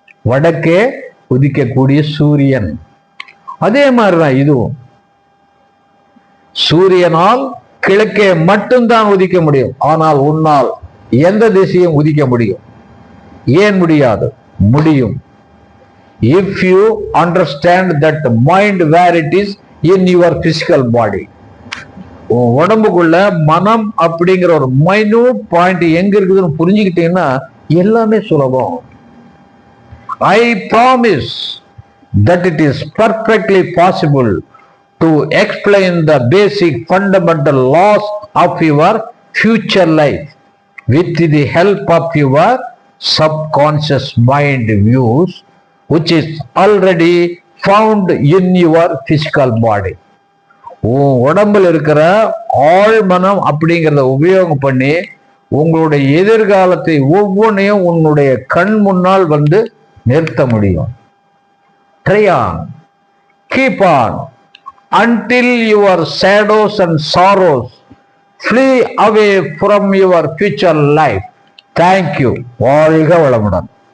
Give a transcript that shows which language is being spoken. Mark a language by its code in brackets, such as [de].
[ta] வடக்கே உதிக்கக்கூடிய சூரியன். அதே மாதிரிதான் இதுவும். சூரியனால் கிழக்கே மட்டும்தான் உதிக்க முடியும், ஆனால் உன்னால் எந்த திசையும் உதிக்க முடியும். ஏன் முடியாது? முடியும். [en] If you understand that mind where it is in your physical body, [ta] உடம்புக்குள்ள மனம் அப்படிங்கிற ஒரு மைன்யூட் பாயிண்ட் எங்க இருக்குதுன்னு புரிஞ்சுக்கிட்டீங்கன்னா எல்லாமே சுலபம். [en] I promise that it is perfectly possible to explain the basic fundamental laws of your future life with the help of your subconscious mind views, which is already found in your physical body. [ta] உடம்புல இருக்கிற ஆழ்மனம் அப்படிங்கிறத உபயோகம் பண்ணி உங்களுடைய எதிர்காலத்தை ஒவ்வொன்றையும் உன்னுடைய கண் முன்னால் நிறுத்த முடியும். [en] Try on, keep on, until your shadows and sorrows flee away from your future life. Thank you. [ta] வாழ்க வளமுடன்.